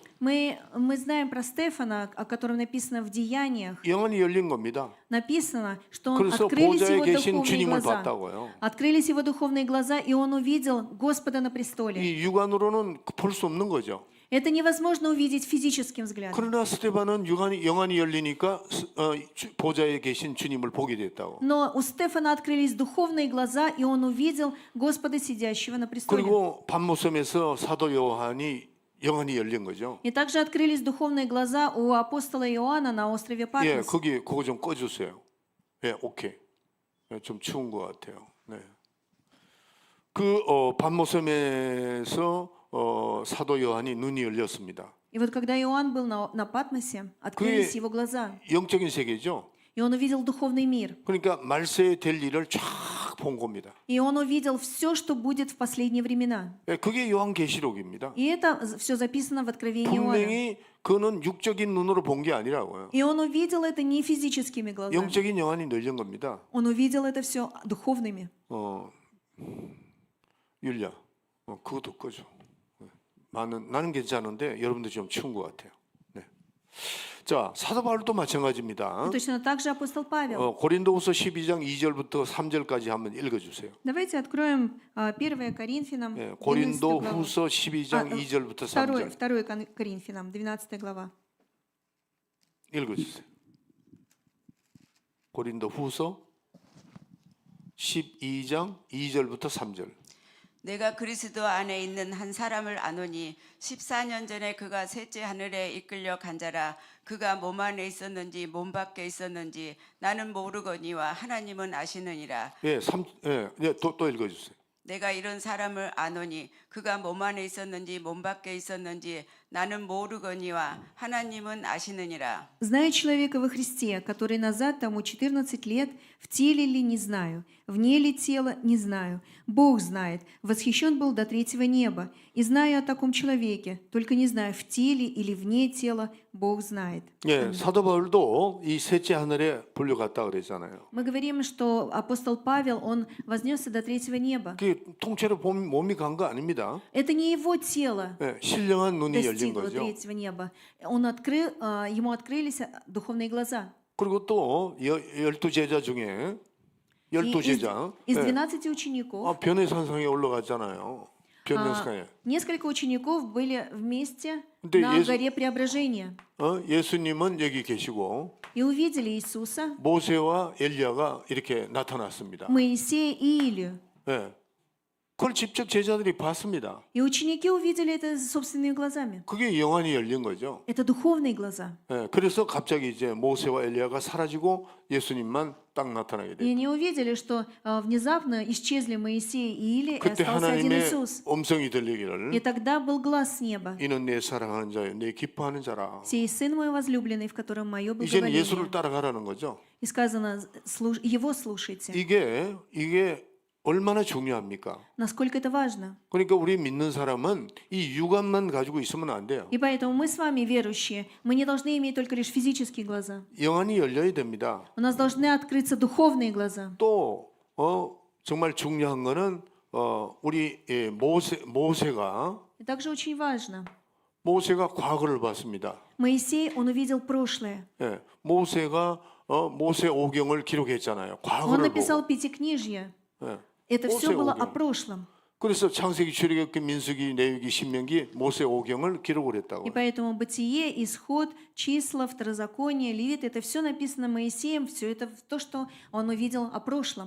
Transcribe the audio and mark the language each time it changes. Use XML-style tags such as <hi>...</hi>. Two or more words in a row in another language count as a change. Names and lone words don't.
<ru>Мы знаем про Стефана, о котором написано в Деяниях.</ru> <ko>영안이 열린 겁니다.</ko> <ru>Написано, что</ru> <ko>그래서</ko> <ru>открылись</ru> <ko>보좌에</ko> <ru>его</ru> <ko>계신</ko> <ru>духовные</ru> <ko>주님을</ko> <ru>глаза.</ru> <ko>봤다고요.</ko> <ru>Открылись его духовные глаза, и он увидел Господа на престоле.</ru> <ko>이 육안으로는 볼 수 없는 거죠.</ko> <ru>Это невозможно увидеть физическим взглядом.</ru> <ko>그러나 스데반은 영안이 열리니까 보좌에 계신 주님을 보게 됐다고.</ko> <ru>Но у Стефана открылись духовные глаза, и он увидел Господа, сидящего на престоле.</ru> <ko>그리고 밤모섬에서 사도 요한이 영안이 열린 거죠.</ko> <ru>И также открылись духовные глаза у апостола Иоанна на острове Патмос.</ru> <ko>거기 그거 좀 꺼주세요. 오케이. 좀 추운 것 같아요. 네. 그 밤모섬에서 사도 요한이 눈이 열렸습니다.</ko> <ru>И вот когда Иоанн был на Патмосе, открылись его глаза,</ru> <ko>영적인 세계죠.</ko> <ru>и он увидел духовный мир.</ru> <ko>그러니까 말세에 될 일을 쫙 본 겁니다.</ko> <ru>И он увидел все, что будет в последние времена.</ru> <ko>예, 그게 요한계시록입니다.</ko> <ru>И это все записано в Откровении Иоанна.</ru> <ko>분명히 그는 육적인 눈으로 본 게 아니라고요.</ko> <ru>И он увидел это не физическими глазами.</ru> <ko>영적인 영안이 열린 겁니다.</ko> <ru>Он увидел это все духовными.</ru> <ko>율리야, 그것도 꺼줘. 나는 괜찮은데 여러분들 좀 추운 것 같아요. 네. 자, 사도 바울도 마찬가지입니다.</ko> <ru>И точно так же апостол Павел.</ru> <ko>고린도후서 12장 2절부터 3절까지 한번 읽어주세요.</ko> <ru>Давайте откроем 1 Коринфянам,</ru> <ko>네,</ko> <ru>12 главу.</ru> <ko>고린도후서 12장 2절부터 3절</ko> <ru>2 Коринфянам, 12 глава.</ru> <ko>읽어주세요. 고린도후서 12장 2절부터 3절. 내가 그리스도 안에 있는 한 사람을 아노니 14년 전에 그가 셋째 하늘에 이끌려 간 자라. 그가 몸 안에 있었는지 몸 밖에 있었는지 나는 모르거니와 하나님은 아시느니라. 또 읽어주세요. 내가 이런 사람을 아노니 그가 몸 안에 있었는지 몸 밖에 있었는지 나는 모르거니와 하나님은 아시느니라.</ko> <ru>Знаю человека во Христе, который назад тому 14 лет, в теле ли не знаю, вне ли тела не знаю. Бог знает, восхищен был до третьего неба. И знаю о таком человеке, только не знаю, в теле или вне тела, Бог знает.</ru> <ko>예, 사도 바울도 이 셋째 하늘에 불려갔다 그랬잖아요.</ko> <ru>Мы говорим, что апостол Павел, он вознесся до третьего неба.</ru> <ko>그 통째로 몸이 간 거 아닙니다.</ko> <ru>Это не его тело</ru> <ko>예, 신령한 눈이 열린</ko> <ru>достигло</ru> <ko>거죠.</ko> <ru>третьего неба. Ему открылись духовные глаза.</ru> <ko>그리고 또 12제자 중에 12제자</ko> <ru>Из 12 учеников</ru> <ko>변해산상에 올라갔잖아요. 변해산상에.</ko> <ru>несколько учеников были вместе</ru> <ko>근데</ko> <ru>на</ru> <ko>예수-</ko> <ru>горе Преображения</ru> <ko>예수님은 여기 계시고</ko> <ru>и увидели Иисуса,</ru> <ko>모세와 엘리야가 이렇게 나타났습니다.</ko> <ru>Моисея и Илию.</ru> <ko>예. 그걸 직접 제자들이 봤습니다.</ko> <ru>И ученики увидели это собственными глазами.</ru> <ko>그게 영안이 열린 거죠.</ko> <ru>Это духовные глаза.</ru> <ko>예. 그래서 갑자기 이제 모세와 엘리야가 사라지고 예수님만 딱 나타나게</ko> <ru>И</ru> <ko>돼요.</ko> <ru>они увидели, что внезапно исчезли Моисей и Илия, и</ru> <ko>그때</ko> <ru>остался один</ru> <ko>하나님의</ko> <ru>Иисус.</ru> <ko>음성이 들리기를</ko> <ru>И тогда был глаз с неба.</ru> <ko>이는 내 사랑하는 자요, 내 기뻐하는 자라.</ko> <ru>«Сей сын мой возлюбленный, в котором мое</ru> <ko>이제는 예수를</ko> <ru>благоволение».</ru> <ko>따라가라는 거죠.</ko> <ru>И сказано, его слушайте.</ru> <ko>이게 얼마나 중요합니까?</ko> <ru>Насколько это важно.</ru> <ko>그러니까 우리 믿는 사람은 이 육안만 가지고 있으면 안 돼요.</ko> <ru>И поэтому мы с вами, верующие, мы не должны иметь только лишь физические глаза.</ru> <ko>영안이 열려야 됩니다.</ko> <ru>У нас должны открыться духовные глаза.</ru> <ko>또 정말 중요한 거는 우리 모세가</ko> <ru>И также очень важно.</ru> <ko>과거를 봤습니다.</ko> <ru>Моисей, он увидел прошлое.</ru> <ko>예, 모세가 모세 오경을 기록했잖아요.</ko> <ru>Он</ru> <ko>과거를 보고.</ko> <ru>написал Пятикнижье.</ru> <ko>예.</ko> <ru>Это все было</ru> <ko>모세</ko> <ru>о</ru> <ko>오경.</ko> <ru>прошлом.</ru> <ko>그래서 창세기, 출애굽기, 민수기, 레위기, 신명기, 모세 오경을 기록을 했다고.</ko> <ru>И поэтому Бытие, Исход, Числа, Второзаконие, Левит, это все написано Моисеем, все это то, что он увидел о прошлом.</ru>